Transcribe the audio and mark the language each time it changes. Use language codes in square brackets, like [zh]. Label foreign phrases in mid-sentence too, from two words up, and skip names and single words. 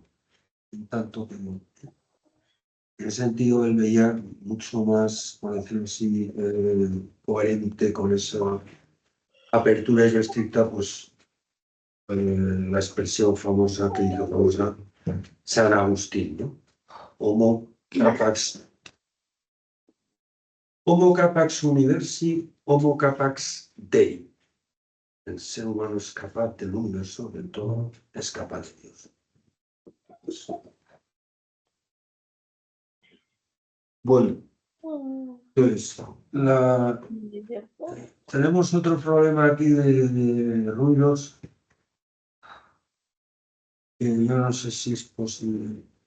[es] En tanto que en ese sentido él veía mucho más, por decirlo así, coherente con esa apertura irrestricta, pues la expresión famosa que hizo famosa San Agustín, ¿no? [la] Homo capax universi, homo capax Dei. [es] El ser humano es capaz del universo, del todo, es capaz de Dios. Bueno, entonces, tenemos otro problema aquí de ruidos, que yo no sé si es posible.